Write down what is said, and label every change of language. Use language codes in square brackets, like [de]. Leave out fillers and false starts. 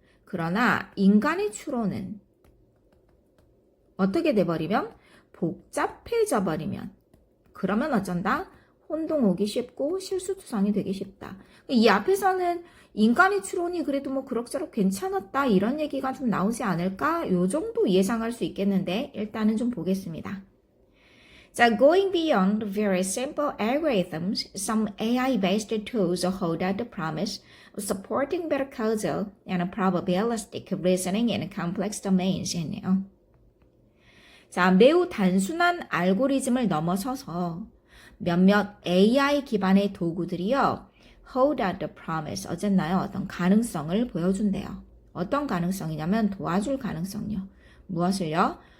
[ko] 그러나 인간의 추론은 어떻게 돼버리면 복잡해져 버리면 그러면 어쩐다? 혼동 오기 쉽고 실수투성이 되기 쉽다. 이 앞에서는 인간의 추론이 그래도 뭐 그럭저럭 괜찮았다 이런 얘기가 좀 나오지 않을까? 요 정도 예상할 수 있겠는데 일단은 좀 보겠습니다. [en] 자, going beyond very simple algorithms, some AI-based tools hold out the promise of supporting better causal and probabilistic reasoning in complex domains. [ko] 했네요. 자, 매우 단순한 알고리즘을 넘어서서 몇몇 AI 기반의 도구들이요, [en] hold out the promise, [ko] 어쨌나요? 어떤 가능성을 보여준대요. 어떤 가능성이냐면 도와줄 가능성요. 무엇을요?